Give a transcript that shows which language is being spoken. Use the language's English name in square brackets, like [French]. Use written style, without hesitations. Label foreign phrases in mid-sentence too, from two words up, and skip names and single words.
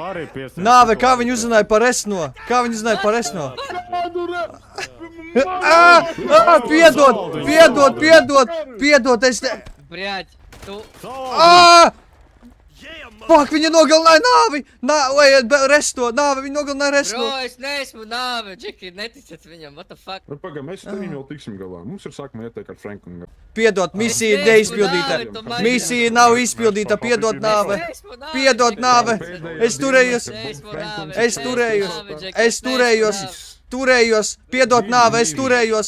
[Latvian] Nāve, kā viņi uzzināja par esno? Kā viņi uzzināja par esno? Piedod, es ne... Brāļ, tu... Fuck, viņi nogalināja nāvi! Resto, nāve, viņi nogalināja resto! Bro, es neesmu nāve, Džeki, neticat viņam, [English] what the fuck? [Latvian] Nu, pagaid, mēs tevim jau tiksim galā. Mums ir sākuma ieteik ar Franku. Piedod, misija ir neizpildīta. Misija nav izpildīta, piedod, nāve. Piedod, nāve. Es turējos. Piedod, nāve, es turējos.